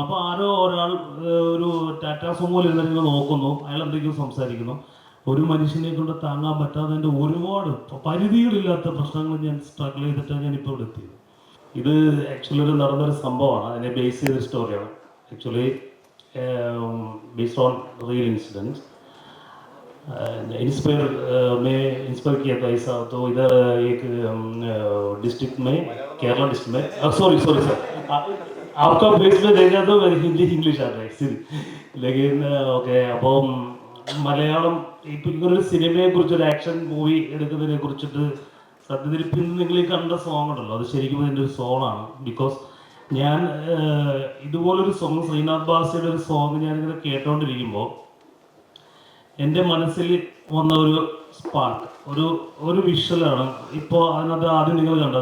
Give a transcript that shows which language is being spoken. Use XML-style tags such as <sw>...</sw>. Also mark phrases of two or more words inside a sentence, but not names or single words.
<ml>അപ്പോൾ ആരോ ഒരാൾ ഒരു ടാറ്റാ സുമോയിൽ ഇരുന്നിങ്ങനെ നോക്കുന്നു, അയാൾ എന്തെങ്കിലും സംസാരിക്കുന്നു. ഒരു മനുഷ്യനെ കൊണ്ട് താങ്ങാൻ പറ്റാത്തതിൻ്റെ ഒരുപാട് പരിധികളില്ലാത്ത പ്രശ്നങ്ങൾ ഞാൻ സ്ട്രഗിൾ ചെയ്തിട്ടാണ് ഞാനിപ്പോൾ ഇവിടെ എത്തിയത്. ഇത് ആക്ച്വലി ഒരു നടന്നൊരു സംഭവമാണ്, അതിനെ ബേസ് ചെയ്തൊരു സ്റ്റോറിയാണ്.</ml> <en>actually based on real incidence.</en> <hi>इंस्पायर किया था ऐसा, तो इधर एक डिस्ट्रिक्ट में, केरला डिस्ट्रिक्ट में,</hi> <en>sorry sir,</en> <hi>आपका बेस में देखा तो हिंदी इंग्लिश आ रहा है सिर्फ, लेकिन ഓക്കെ.</hi> <ml>അപ്പം മലയാളം ഇപ്പം ഇങ്ങനൊരു സിനിമയെക്കുറിച്ച്, ഒരു ആക്ഷൻ മൂവി എടുക്കുന്നതിനെ കുറിച്ചിട്ട് സത്യത്തിൽ പിന്നെ നിങ്ങൾ ഈ കണ്ട സോങ് ഉണ്ടല്ലോ, അത് ശരിക്കും എൻ്റെ ഒരു സോങ്ങാണ്. ബിക്കോസ് ഞാൻ ഇതുപോലൊരു സോങ്, ശ്രീനാഥ് ബാസിയുടെ ഒരു സോങ് ഞാനിങ്ങനെ കേട്ടോണ്ടിരിക്കുമ്പോൾ എൻ്റെ മനസ്സിൽ വന്ന ഒരു സ്പാർക്ക്, ഒരു വിഷ്വലാണ് ഇപ്പോൾ അതിനകത്ത് ആദ്യം നിങ്ങൾ കണ്ടത്.</ml>